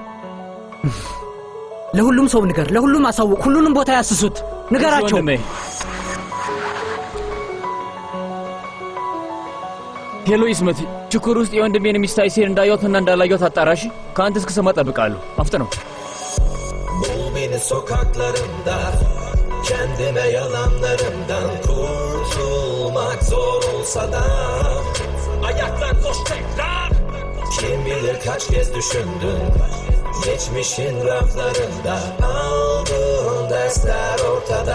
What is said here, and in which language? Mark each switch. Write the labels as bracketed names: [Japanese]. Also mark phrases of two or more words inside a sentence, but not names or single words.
[Amharic] ለሁሉም ሰው ንገር፣ ለሁሉም አሳውቅ፣ ሁሉንም ቦታ ያስሱት፣ ንገራቸው። ሄሎ ይስመት፣ ችኩር ውስጥ የወንድሜን ሚስት አይሴን እንዳየሁትና እንዳላየሁት አጣራሽ። ከአንተ እስክሰማ እጠብቃለሁ። አፍጥነው። [Turkish] Bul beni sokaklarımda, kendime yalanlarımdan kurtulmak zor olsa da ayaklan koş tekrar. Kim bilir kaç kez düşündün, geçmişin raflarında aldığın dersler ortada.